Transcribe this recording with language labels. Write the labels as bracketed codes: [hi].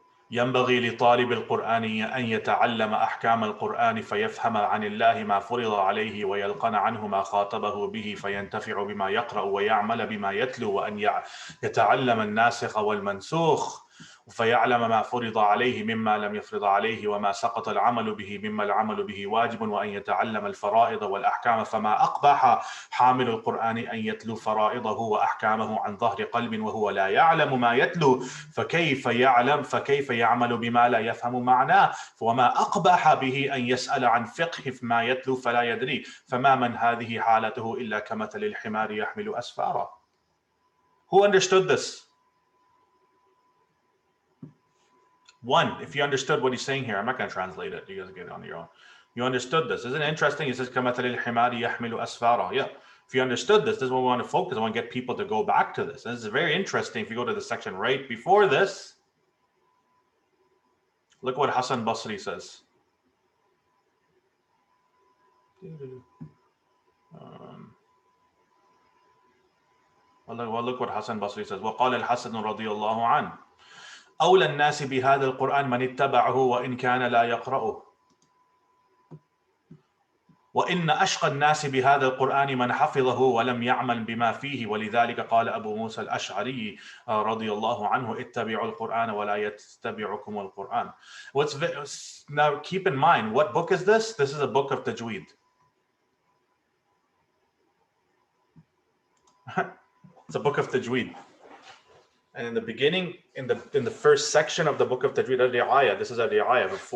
[ar] ينبغي لطالب القرآن أن يتعلم أحكام القرآن فيفهم عن الله ما فرض عليه ويلقن عنه ما خاطبه به فينتفع بما يقرأ ويعمل بما يتلو وأن يتعلم الناسخ والمنسوخ فيعلم ما فرض عليه مما لم يفرض عليه وما سقط العمل به مما العمل به واجب وأن يتعلم الفرائض والأحكام فما أقبح حامل القرآن أن يتلو فرائضه وأحكامه عن ظهر قلب وهو لا يعلم ما يتلو فكيف يعمل بما لا يفهم معناه وما أقبح به أن يسأل عن فقه ما يتلو فلا يدري فما من هذه حالته إلا كمثل الحمار يحمل أسفارا. [en] Who understood this? One, if you understood what he's saying here, I'm not going to translate it. You guys get it on your own. You understood this. Isn't it interesting? He says, [ar] كَمَثَلِ الْحِمَارِ يَحْمِلُ أَسْفَارًا. [en] Yeah. If you understood this, this is what we want to focus. I want to get people to go back to this. And this is very interesting. If you go to the section right before this, look what Hassan Basri says. Look what Hassan Basri says. [ar] وَقَالَ الْحَسَنُ رَضِيَ اللَّهُ عَنْهُ أولى الناس بهذا القرآن من اتبعه وإن كان لا يقرأه وإن أشقى الناس بهذا القرآن من حفظه ولم يعمل بما فيه ولذلك قال أبو موسى الأشعري رضي الله عنه اتبعوا القرآن ولا يتبعكم القرآن. [en] Now keep in mind, what book is this? This is a book of Tajweed. It's a book of Tajweed. And in the beginning, in the first section of the book of Tajweed, this is a ri'ayah.